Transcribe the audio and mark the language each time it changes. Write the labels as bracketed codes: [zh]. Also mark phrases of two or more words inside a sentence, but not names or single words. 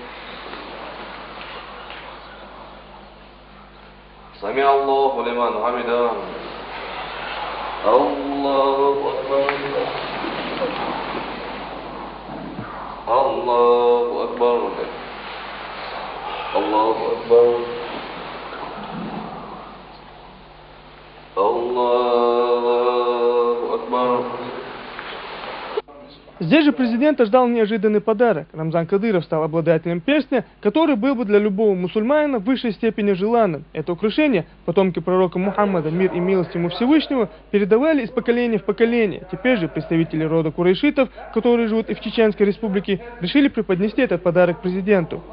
[ar] سمع الله لمن حمده الله أكبر الله أكبر الله أكبر الله أكبر. [ru] Здесь же президента ждал неожиданный подарок. Рамзан Кадыров стал обладателем перстня, который был бы для любого мусульманина в высшей степени желанным. Это украшение потомки пророка Мухаммада, мир и милость ему Всевышнего, передавали из поколения в поколение. Теперь же представители рода курайшитов, которые живут и в Чеченской республике, решили преподнести этот подарок президенту.